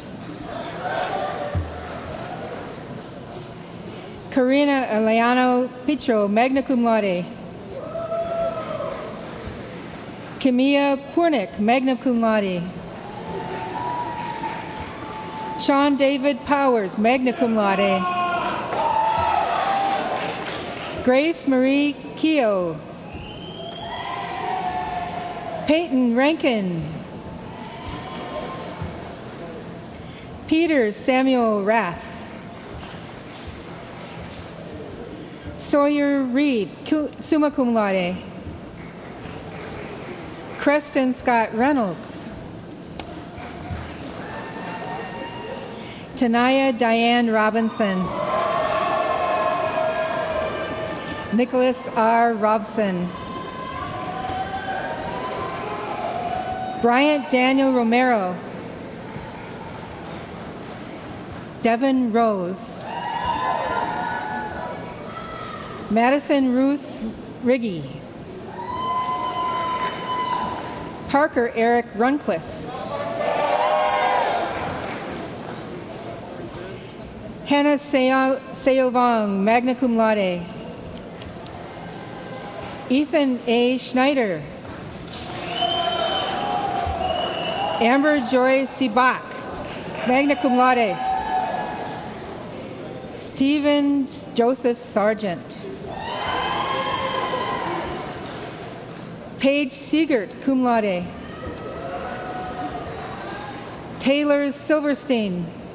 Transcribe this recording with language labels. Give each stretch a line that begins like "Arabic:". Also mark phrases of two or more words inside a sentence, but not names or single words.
English: Karina Eliano Pitro,
Latin: magna cum laude.
English: Camilla Purnick,
Latin: magna cum laude.
English: Sean David Powers,
Latin: magna cum laude.
English: Grace Marie Keogh. Peyton Rankin. Peter Samuel Rath. Sawyer Reed,
Latin: summa cum laude.
English: Creston Scott Reynolds. Tanaya Diane Robinson. Nicholas R. Robson. Bryant Daniel Romero. Devin Rose. Madison Ruth Riggy. Parker Eric Runquist. Hannah Seovong,
Latin: magna cum laude.
English: Ethan A. Schneider. Amber Joy Sibak,
Latin: magna cum laude.
English: Stephen Joseph Sargent. Paige Siegert,
Latin: cum laude.
English: Taylor Silverstein.